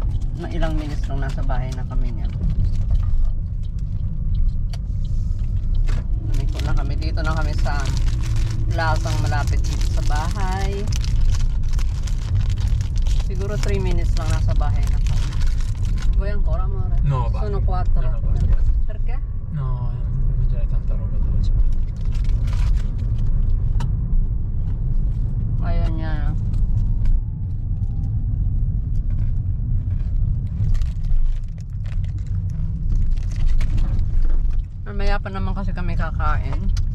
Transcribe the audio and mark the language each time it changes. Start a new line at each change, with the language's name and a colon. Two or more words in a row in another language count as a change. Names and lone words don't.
Filipino: Na ilang minutes lang nasa bahay na kami niyan. Umiko na kami. Dito na kami sa lasang malapit dito sa bahay. Siguro 3 minutes lang nasa bahay na kami.
Italian: Voy ancora amore? No, va. Sono 4. No, basta. Perché? No, devo mangiare tanta roba dove c'è.
Filipino: Ayan yan. Mamaya pa naman kasi kami kakain.